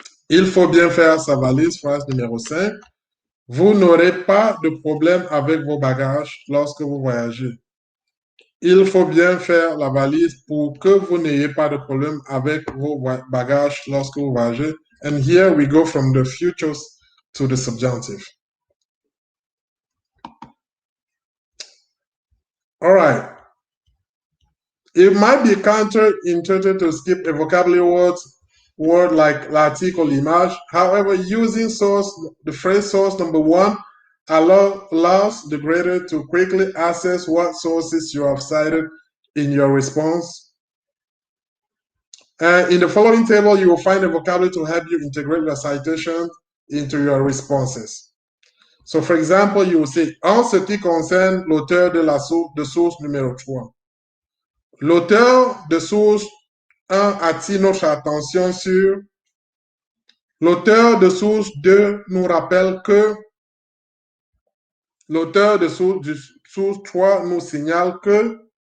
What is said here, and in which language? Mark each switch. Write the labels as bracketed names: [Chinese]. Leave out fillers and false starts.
[French] Il faut bien faire sa valise, phrase numéro 5. Vous n'aurez pas de problème avec vos bagages lorsque vous voyagez. Il faut bien faire la valise pour que vous n'ayez pas de problème avec vos bagages lorsque vous voyagez. [English] And here we go from the futures to the subjunctive. All right. It might be counterintuitive to skip a vocabulary word like [French] l'article l'image. [English] However, using the phrase source number 1 allows the grader to quickly assess what sources you have cited in your response. And in the following table, you will find a vocabulary to help you integrate your citation into your responses. So, for example, you will say, [French] en ce qui concerne l'auteur de source numéro 3. L'auteur de source 1 attire notre attention sur. L'auteur de source 2 nous rappelle que. L'auteur de source 3 nous signale que.